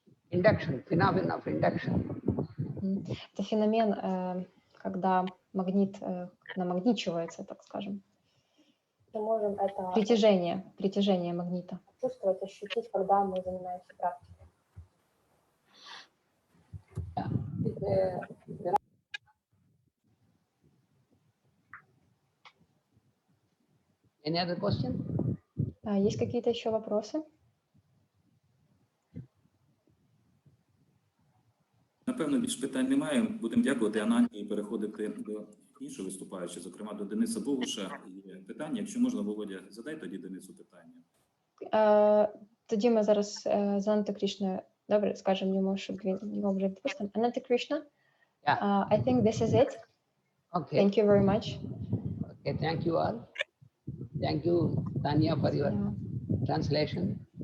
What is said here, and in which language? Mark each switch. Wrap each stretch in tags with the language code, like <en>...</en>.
<en>Induction, phenomenon of induction.</en> <ru>Это феномен, когда магнит намагничивается, так скажем. Мы можем это притяжение магнита чувствовать, ощутить, когда мы занимаемся практикой.</ru> <en>Any other question?</en> <ru>Есть какие-то еще вопросы?</ru> <uk>Напевно, більш питань немає. Будемо дякувати Ананті і переходити до іншого виступаючого, зокрема до Дениса Богуша. Є питання. Якщо можна, Володя, задай тоді Денису питання. Тоді ми зараз з Ананта Кришною, добре, скажемо йому, щоб він його вже відпустив.</uk> <en>Ананта Кришна, I think this is it. Okay. Thank you very much. Okay, thank you all. Thank you, Tanya, for your translation.</en>